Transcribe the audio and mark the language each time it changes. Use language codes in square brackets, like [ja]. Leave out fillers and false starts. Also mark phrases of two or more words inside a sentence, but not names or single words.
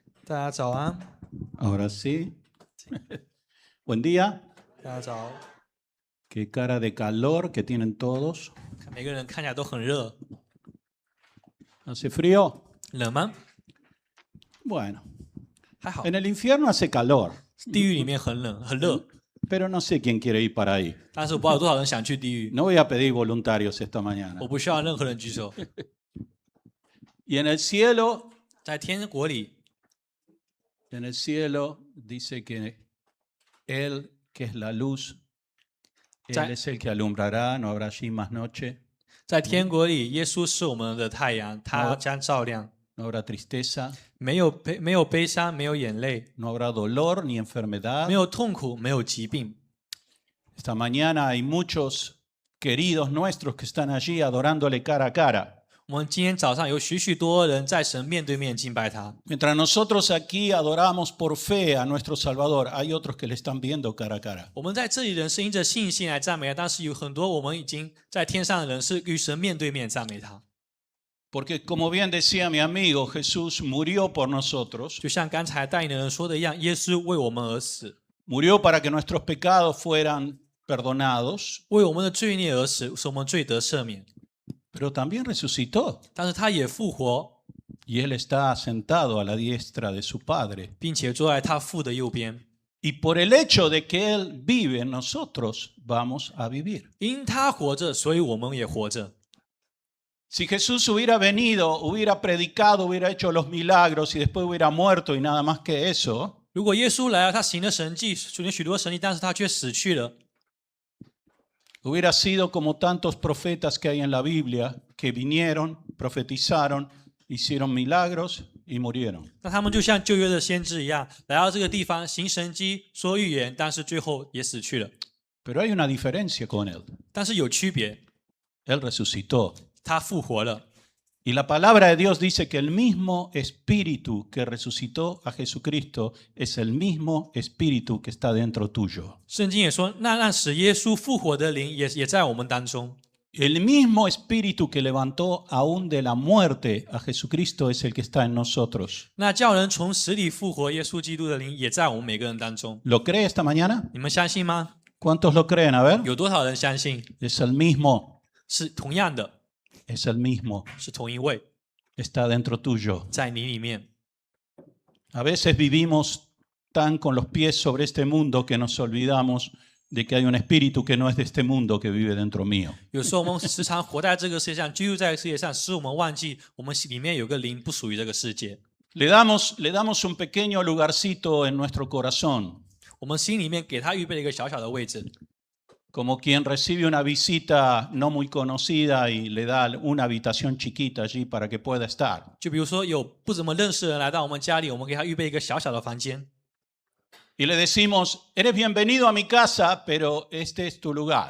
[zh] 大家早安， [es] Ahora sí. Buen día. [zh] 大家早。 [es] Qué cara de calor que tienen todos. [zh] 看每个人看起来都很热， [es] ¿Hace frío? [zh] 冷吗？ [es] Bueno, [zh] 还好， [es] en el infierno hace calor, [zh] 地狱里面很冷很热， [es] pero no sé quién quiere ir para ahí. [zh] 但是我不知道有多少人想去地狱， [es] No voy a pedir voluntarios esta mañana. [zh] 我不需要任何人举手。 [es] Y en el cielo [zh] 在天国里， [es] dice que Él, que es la luz, Él Ya. es el que alumbrará, no habrá allí más noche, [zh] 在天国里，耶稣是我们的太阳，他将照亮， [es] no habrá tristeza, [zh] 没有悲伤，没有眼泪， [es] no habrá dolor ni enfermedad. [zh] 没有痛苦，没有疾病。 [es] Esta mañana hay muchos queridos nuestros que están allí adorándole cara a cara. [zh] 我们今天早上有许许多人在神面对面敬拜他。 [es] Mientras nosotros aquí adoramos por fe a nuestro Salvador, hay otros que le están viendo cara a cara. [zh] 我们在这里人是因着信心来赞美他，但是有很多我们已经在天上的人是与神面对面赞美他。 [es] Porque como bien decía mi amigo, Jesús murió por nosotros, [zh] 就像刚才带领的人说的一样，耶稣为我们而死， [es] murió para que nuestros pecados fueran perdonados, [zh] 为我们的罪孽而死，使我们罪得赦免。 [es] pero también resucitó. [zh] 但是他也复活， [es] Y Él está sentado a la diestra de su Padre. [zh] 并且坐在他父的右边。 [es] Y por el hecho de que Él vive, nosotros vamos a vivir. [zh] 因他活着，所以我们也活着。 [es] Si Jesús hubiera venido, hubiera predicado, hubiera hecho los milagros y después hubiera muerto y nada más que eso, [zh] 如果耶稣来了，他行了神迹，行了许多神迹，但是他却死去了， [es] hubiera sido como tantos profetas que hay en la Biblia que vinieron, profetizaron, hicieron milagros y murieron. [zh] 那他们就像旧约的先知一样，来到这个地方行神迹、说预言，但是最后也死去了。 [es] Pero hay una diferencia con Él. [zh] 但是有区别， [es] Él resucitó. [zh] 他复活了。 [es] Y la palabra de Dios dice que el mismo espíritu que resucitó a Jesucristo es el mismo espíritu que está dentro tuyo. [zh] 圣经也说，那让使耶稣复活的灵也在我们当中。 [es] El mismo espíritu que levantó aún de la muerte a Jesucristo es el que está en nosotros. [zh] 那叫人从死里复活耶稣基督的灵也在我们每个人当中。 [es] ¿Lo cree esta mañana? [zh] 你们相信吗？ [es] ¿Cuántos lo creen? A ver. [zh] 有多少人相信？ [es] Es el mismo. [zh] 是同样的， [es] Es el mismo. [zh] 是同一位， [es] Está dentro tuyo. [zh] 在你里面。 [es] A veces vivimos tan con los pies sobre este mundo que nos olvidamos de que hay un espíritu que no es de este mundo que vive dentro mío. [zh] 有时候我们时常活在这个世界上，居住在世界上，使我们忘记我们里面有个灵不属于这个世界。 [es] Le damos un pequeño lugarcito en nuestro corazón, [zh] 我们心里面给他预备了一个小小的位置， [es] como quien recibe una visita no muy conocida y le da una habitación chiquita allí para que pueda estar. [zh] 就比如说有不怎么认识的人来到我们家里，我们给他预备一个小小的房间， [es] Y le decimos, eres bienvenido a mi casa, pero este es tu lugar.